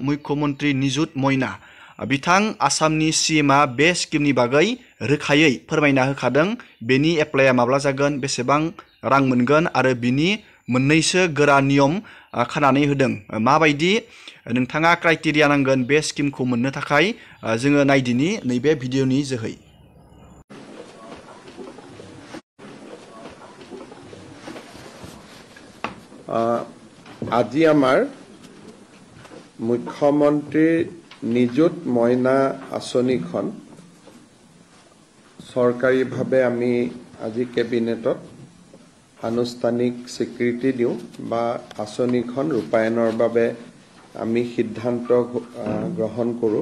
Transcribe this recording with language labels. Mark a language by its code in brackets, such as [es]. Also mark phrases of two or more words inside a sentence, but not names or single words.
[brx] मुख्यमन्त्री निजुत मयना बिथां आसामनि CMआ बे स्किमनि बागै रोखायै फोरमायना होखादों। बेनि एप्लाइआ माब्ला जागोन, बेसेबां रां मोनगोन आरो बिनि मोननैसो गोरा नियम खानानै होदों। माबायदि नोंथाङा क्राइटेरिया नांगोन बे स्किमखौ मोननो थाखाय, जोङो नायदिनि नैबे भिडिअ'नि जोहै। [as] আজি আমাৰ মুখ্যমন্ত্ৰী নিযুত মইনা আঁচনিখন চৰকাৰীভাৱে আমি আজি কেবিনেটত আনুষ্ঠানিক স্বীকৃতি দিওঁ বা আঁচনিখন ৰূপায়ণৰ বাবে আমি সিদ্ধান্ত গ্ৰহণ কৰোঁ।